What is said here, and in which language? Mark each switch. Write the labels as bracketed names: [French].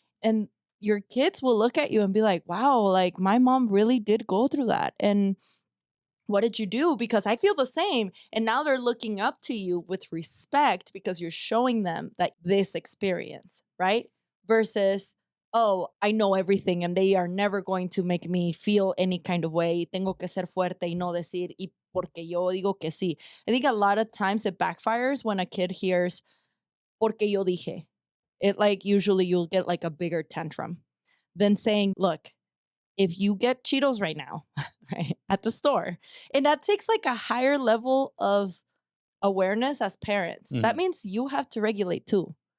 [English] And your kids will look at you and be like, wow, like my mom really did go through that. And what did you do? Because I feel the same. And now they're looking up to you with respect because you're showing them that this experience, right? Versus, oh, I know everything and they are never going to make me feel any kind of way. [Spanish] Tengo que ser fuerte y no decir, y porque yo digo que sí. [English] I think a lot of times it backfires when a kid hears, [Spanish] porque yo dije. [English] It like usually you'll get like a bigger tantrum than saying, look, if you get Cheetos right now, right, at the store, and that takes like a higher level of awareness as parents, that means you have to regulate too.